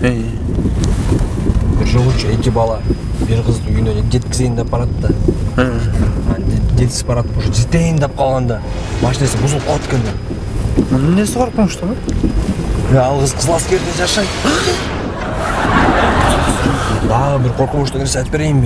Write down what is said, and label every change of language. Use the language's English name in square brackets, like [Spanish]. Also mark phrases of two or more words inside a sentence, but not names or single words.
[Kyrgyz] Bir жолучу эки бала bir kızды үйүнө жеткизейин деп барат да. Жетип барат, уже жетейин деп калганда машинасы бузулуп калат экен да. Эмнеси коркунучту? Ал кыз кызыл аскерде жашайт. Дагы bir коркунучту нерсе айтып берейинби?